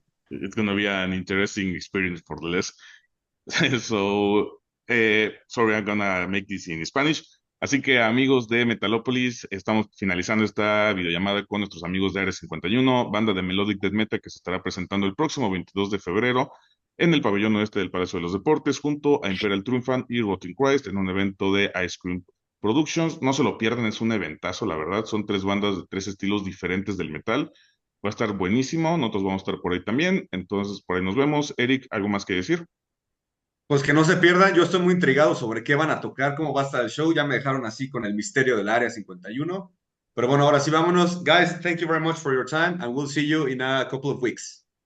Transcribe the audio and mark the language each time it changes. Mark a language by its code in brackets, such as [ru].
[en] It's gonna be an interesting experience for the less. So, sorry, I'm gonna make this in Spanish. [es] Así que, amigos de Metalópolis, estamos finalizando esta videollamada con nuestros amigos de Área 51, banda de Melodic Death Metal, que se estará presentando el próximo 22 de febrero en el pabellón oeste del Palacio de los Deportes, junto a Imperial Triumphant y Rotting Christ, en un evento de Eyescream Productions. No se lo pierdan, es un eventazo, la verdad. Son 3 bandas de 3 estilos diferentes del metal. Va a estar buenísimo, nosotros vamos a estar por ahí también. Entonces, por ahí nos vemos. Eric, ¿algo más que decir? Pues que no se pierdan, yo estoy muy intrigado sobre qué van a tocar, cómo va a estar el show. Ya me dejaron así con el misterio del Área 51. Pero bueno, ahora sí vámonos. [en] Guys, thank you very much for your time, and we'll see you in a couple of weeks.